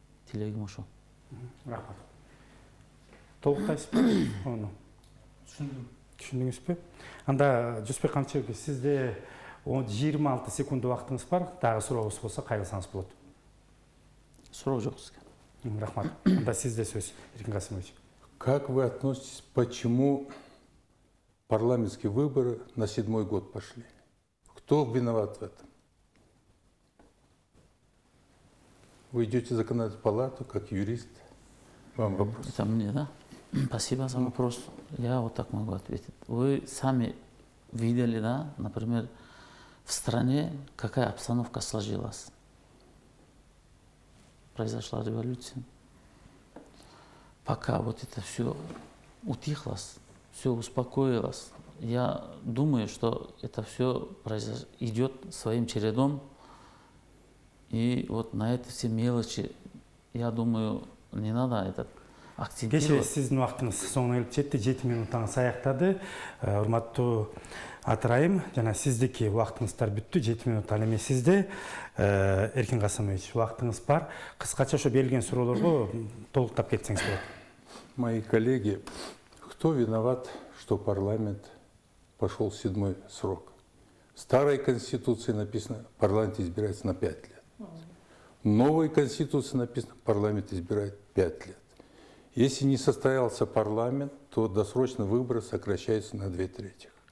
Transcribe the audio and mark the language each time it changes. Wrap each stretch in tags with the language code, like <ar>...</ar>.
<ky>Тилегим ошол. Рахмат. Толуктайсызбы? Оны түшүндүңүзбү? Анда Жусупбек Камчыбек, сизде 26 секунд убактыңыз бар. Дагы сурооңуз болсо кайрылсаңыз болот. Суроо жок сизге. Рахмат. Анда сизде сөз, Эркин Касымович.</ky> <ru>Как вы относитесь, почему парламентские выборы на 7-й год пошли? Кто виноват в этом? Вы идете в законодательную палату как юрист. Вам вопрос. Это мне, да? Спасибо за вопрос. Я вот так могу ответить. Вы сами видели, да, например, в стране какая обстановка сложилась. Произошла революция. Пока вот это все утихлось, все успокоилось, я думаю, что это все идет своим чередом. И вот на это все мелочи, я думаю, не надо этот акцентировать.</ru> <ky>Кеше сиздин убактыңыз соңуна келип жетти, 7 минутаңыз аяктады. Урматтуу Атырайым, жана сиздики убактыңыздар бүттү, 7 минут ал эми сизде. Эркин Касымович, убактыңыз бар. Кыскача ошо берилген суроолорго толуктап кетсеңиз болот.</ky> <ru>Мои коллеги, кто виноват, что парламент пошел в 7-й срок? В старой конституции написано, парламент избирается на 5 лет. В новой конституции написано, парламент избирает 5 лет. Если не состоялся парламент, то досрочные выборы сокращаются на 2/3.</ru>